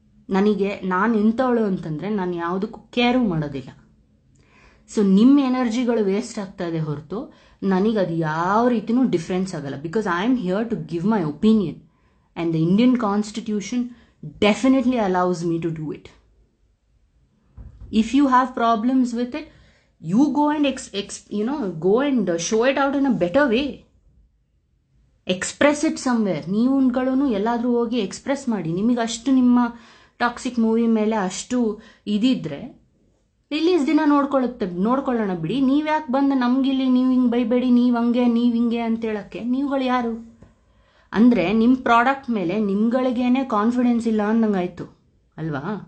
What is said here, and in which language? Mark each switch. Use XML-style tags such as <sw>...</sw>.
<kn>ನಾನು ಎಂಥವಳು ಅಂತಂದರೆ ನಾನು ಯಾವುದಕ್ಕೂ ಕೇರು ಮಾಡೋದಿಲ್ಲ. ಸೊ ನಿಮ್ಮ ಎನರ್ಜಿಗಳು ವೇಸ್ಟ್ ಆಗ್ತಾ ಇದೆ ಹೊರತು ನನಗದು ಯಾವ ರೀತಿಯೂ ಡಿಫ್ರೆನ್ಸ್ ಆಗಲ್ಲ.</kn> <en>Because I am here to give my opinion and the Indian constitution definitely allows me to do it. If you have problems with it, you go and go and show it out in a better way. Express it somewhere.</en> <kn>ನೀವುಗಳು ಎಲ್ಲಾದರೂ ಹೋಗಿ express ಮಾಡಿ. ನಿಮಗೆ ಅಷ್ಟು ನಿಮ್ಮ toxic movie ಮೇಲೆ ಅಷ್ಟು ಇದಿದ್ರೆ release ದಿನ ನೋಡ್ಕೊಳ್ಳೋಣ ಬಿಡಿ. ನೀವ್ಯಾಕೆ ಬಂದು ನಮಗಿಲ್ಲಿ ನೀವು ಹಿಂಗೆ ಬೈಬೇಡಿ, ನೀವು ಹಿಂಗೆ ಅಂತ ಹೇಳೋಕ್ಕೆ ನೀವುಗಳು ಯಾರು? ಅಂದರೆ ನಿಮ್ಮ ಪ್ರಾಡಕ್ಟ್ ಮೇಲೆ ನಿಮ್ಗಳಿಗೇನೆ ಕಾನ್ಫಿಡೆನ್ಸ್ ಇಲ್ಲ ಅಂದಂಗಾಯ್ತು ಅಲ್ವಾ?</kn>